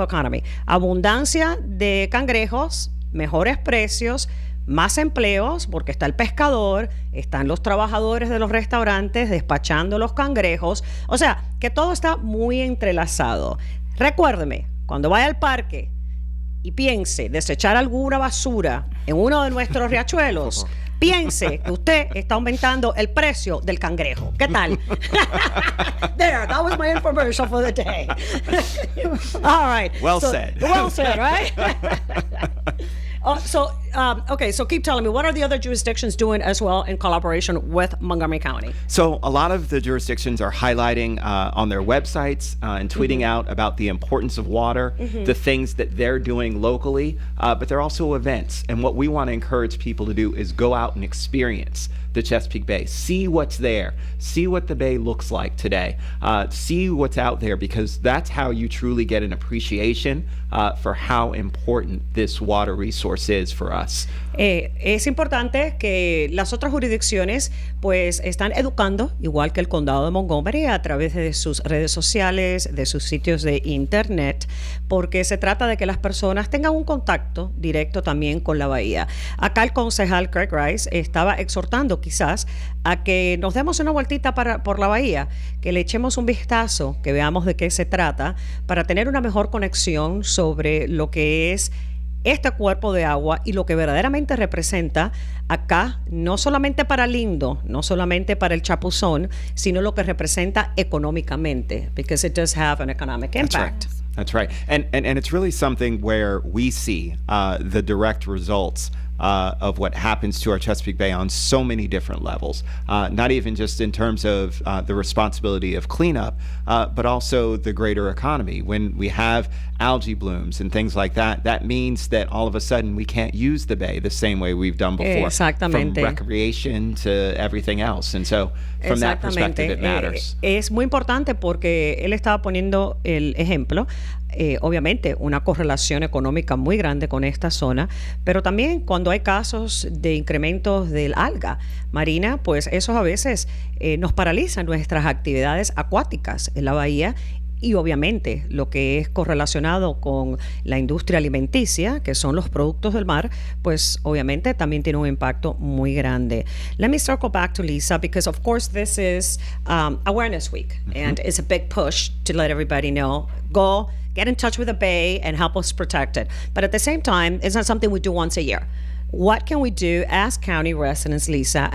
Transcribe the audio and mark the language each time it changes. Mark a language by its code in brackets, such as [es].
[es] economy, abundancia de cangrejos, mejores precios, más empleos, porque está el pescador, están los trabajadores de los restaurantes despachando los cangrejos. O sea, que todo está muy entrelazado. Recuérdeme, cuando vaya al parque y piense desechar alguna basura en uno de nuestros riachuelos, piense que usted está aumentando el precio del cangrejo. ¿Qué tal? [en] There, that was my infomercial for the day. All right. Well said. Well said, right? Okay, so keep telling me, what are the other jurisdictions doing as well in collaboration with Montgomery County? So a lot of the jurisdictions are highlighting on their websites and tweeting out about the importance of water, the things that they're doing locally, but they're also events. And what we want to encourage people to do is go out and experience the Chesapeake Bay. See what's there. See what the bay looks like today. See what's out there, because that's how you truly get an appreciation for how important this water resource is for us. [es] Es importante que las otras jurisdicciones pues están educando, igual que el condado de Montgomery, a través de sus redes sociales, de sus sitios de internet, porque se trata de que las personas tengan un contacto directo también con la bahía. Acá el concejal Craig Rice estaba exhortando quizás a que nos demos una vueltita por la bahía, que le echemos un vistazo, que veamos de qué se trata, para tener una mejor conexión sobre lo que es este cuerpo de agua y lo que verdaderamente representa acá, no solamente para Lindo, no solamente para el Chapuzón, sino lo que representa económicamente, [en] because it does have an economic impact. That's right. And it's really something where we see the direct results of what happens to our Chesapeake Bay on so many different levels, not even just in terms of the responsibility of cleanup, but also the greater economy. When we have algae blooms and things like that, that means that all of a sudden we can't use the bay the same way we've done before. [es] Exactamente. [en] From recreation to everything else. And so from that perspective, it matters. [es] Es muy importante porque él estaba poniendo el ejemplo. Obviamente una correlación económica muy grande con esta zona, pero también cuando hay casos de incrementos del alga marina, pues esos a veces nos paralizan nuestras actividades acuáticas en la bahía. Y obviamente lo que es correlacionado con la industria alimenticia, que son los productos del mar, pues obviamente también tiene un impacto muy grande. [en] Let me circle back to Lisa, because of course this is Awareness Week, and it's a big push to let everybody know, go get in touch with the bay and help us protect it. But at the same time, it's not something we do once a year. What can we do as county residents, Lisa?